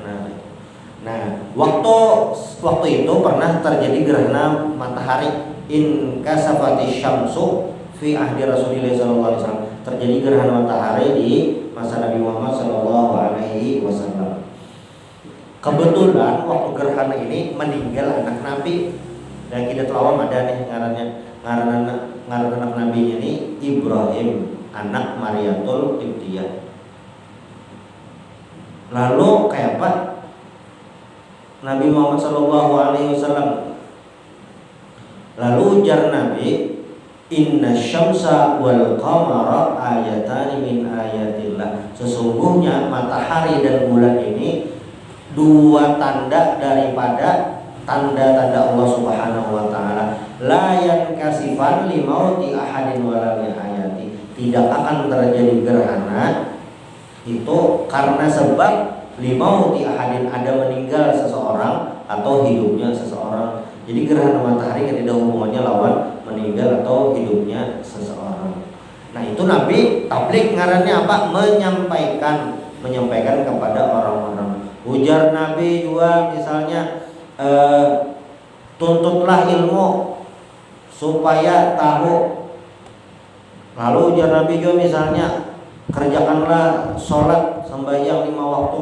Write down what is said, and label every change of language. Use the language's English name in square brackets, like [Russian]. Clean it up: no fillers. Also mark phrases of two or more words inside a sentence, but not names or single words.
[Indonesian] Nah, waktu itu pernah terjadi gerhana matahari [Arabic] انكسفت الشمس في عهد رسول الله ﷺ. [Indonesian] Terjadi gerhana matahari di masa Nabi Muhammad SAW. Kebetulan waktu gerhana ini meninggal anak Nabi. Dan kita telah ada nih ngaran anak Nabi ini Ibrahim, anak Mariatul Qibtiyah. Lalu kayak apa? Nabi Muhammad SAW. Lalu ujar Nabi, [Arabic] إن الشمس والقمر آيتان من آيات الله. [Indonesian] Sesungguhnya matahari dan bulan ini dua tanda daripada tanda-tanda Allah [Arabic] سبحانه وتعالى. لا ينكسفان لموت أحد ولا من آيات. [Indonesian] Tidak akan terjadi gerhana itu karena sebab [Arabic] لموت أحد, [Indonesian] ada meninggal seseorang atau hidupnya seseorang. Jadi gerhana matahari tidak ada hubungannya lawan meninggal atau hidupnya seseorang. Nah, itu Nabi tabligh ngarannya apa? Menyampaikan kepada orang-orang. Ujar Nabi juga misalnya tuntutlah ilmu supaya tahu. Lalu ujar Nabi juga misalnya kerjakanlah sholat sembahyang 5 waktu.